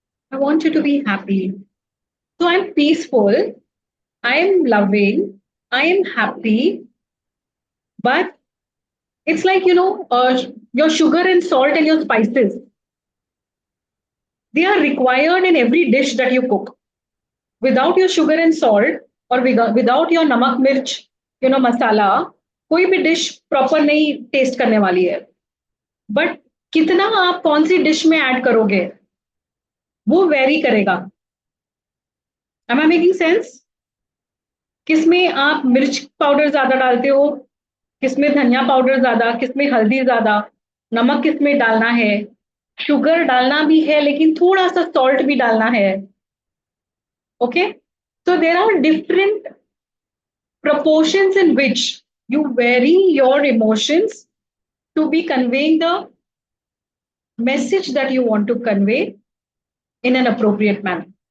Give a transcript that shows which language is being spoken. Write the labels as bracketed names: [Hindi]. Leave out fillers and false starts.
[English] I want you to be happy. So I'm peaceful, I am loving, I am happy, but it's like, your sugar and salt and your spices. They are required in every dish that you cook. Without your sugar and salt or without your namak mirch, masala, [Hindi] कोई भी dish proper नहीं test करने वाली है. But कितना आप कौन सी dish में ऐड करोगे वो वेरी करेगा. [English] Am I making sense? [Hindi] किसमें आप मिर्च पाउडर ज्यादा डालते हो, किसमें धनिया पाउडर ज्यादा, किसमें हल्दी ज्यादा, नमक किसमें डालना है, शुगर डालना भी है लेकिन थोड़ा सा सॉल्ट भी डालना है. [English] Okay, so there are different proportions in which you vary your emotions to be conveying the message that you want to convey in an appropriate manner.